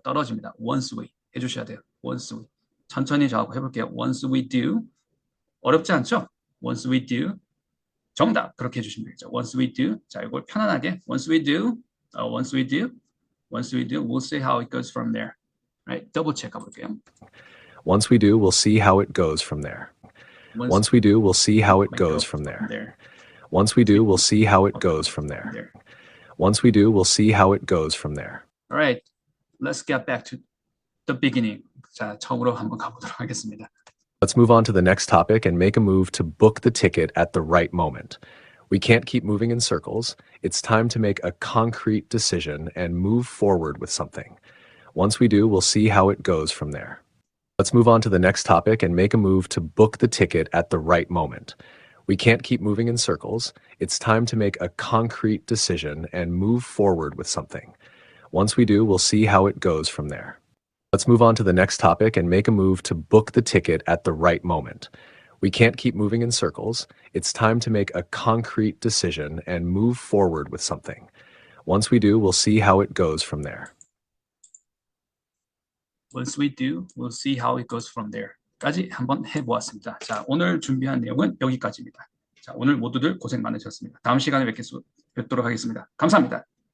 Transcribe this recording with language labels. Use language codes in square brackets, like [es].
[ko] 떨어집니다. [en] once we [ko] 해주셔야 돼요. [en] once we. [ko] 천천히 저하고 해볼게요. [en] once we do. [ko] 어렵지 않죠? [en] once we do. 정답. [ko] 그렇게 해주시면 되겠죠. [en] once we do. [ko] 자, 이걸 편안하게 once we do. [en] once we do. once we do. We'll see how it goes from there. [ko] Right? 더블 체크 해볼게요. [en] Once we do, we'll see how it goes from there. Once we do, we'll see how it goes from there. Once we do, we'll see how it goes from there. Once we do, we'll see how it goes from there. All right, let's get back to the beginning. [ko] 자, 처음으로 한번 가보도록 하겠습니다. [en] Let's move on to the next topic and make a move to book the ticket at the right moment. We can't keep moving in circles. It's time to make a concrete decision and move forward with something. Once we do, we'll see how it goes from there. Let's move on to the next topic and make a move to book the ticket at the right moment. We can't keep moving in circles. It's time to make a concrete decision and move forward with something. Once we do, we'll see how it goes from there. Let's move on to the next topic and make a move to book the ticket at the right moment. We can't keep moving in circles. It's time to make a concrete decision and move forward with something. Once we do, we'll see how it goes from there. Once we do, we'll see how it goes from there. [ko] 까지 한번 해보았습니다. 자, 오늘 준비한 내용은 여기까지입니다. 자, 오늘 모두들 고생 많으셨습니다. 다음 시간에 뵙도록 하겠습니다. 감사합니다.